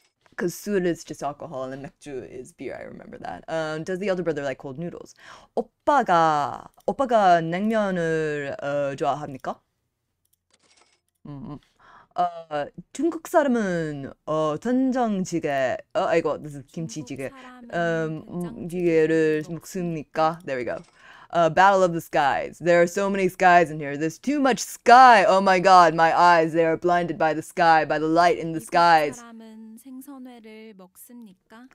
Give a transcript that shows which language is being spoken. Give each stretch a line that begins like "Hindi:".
English: Because 술 is just alcohol and 맥주 is beer. I remember that. Does the elder brother like cold noodles?
Korean: 오빠가 냉면을 좋아합니까? 중국 사람은 된장찌개 아이고
English: this is
Korean: 김치찌개 찌개를 먹습니까?
English: There we go. Battle of the skies. There are so many skies in here. There's too much sky. Oh my god, my eyes, they are blinded by the sky, by the light in the skies.
Korean: 사람은 생선회를 먹습니까?